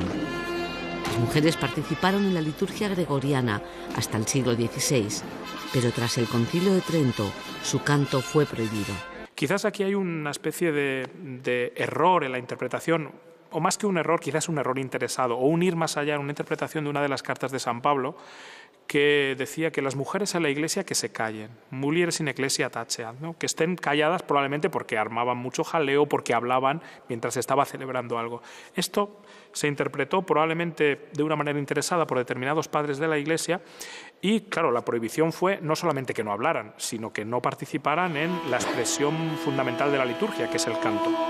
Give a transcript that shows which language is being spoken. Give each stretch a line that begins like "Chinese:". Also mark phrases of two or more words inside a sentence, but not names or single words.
Spanish: Las mujeres participaron en la liturgia gregoriana hasta el siglo XVI, pero tras el Concilio de Trento su canto fue prohibido. Quizás aquí hay una especie de error en la interpretación, o más que un error, quizás un error interesado, o un ir más allá en una interpretación de una de las cartas de San Pablo, que decía que las mujeres en la iglesia que se callen,
Latin: mulieres in ecclesia taceat,
Spanish: ¿no? Que estén calladas probablemente porque armaban mucho jaleo, porque hablaban mientras se estaba celebrando algo. Esto se interpretó probablemente de una manera interesada por determinados padres de la iglesia y, claro, la prohibición fue no solamente que no hablaran, sino que no participaran en la expresión fundamental de la liturgia, que es el canto.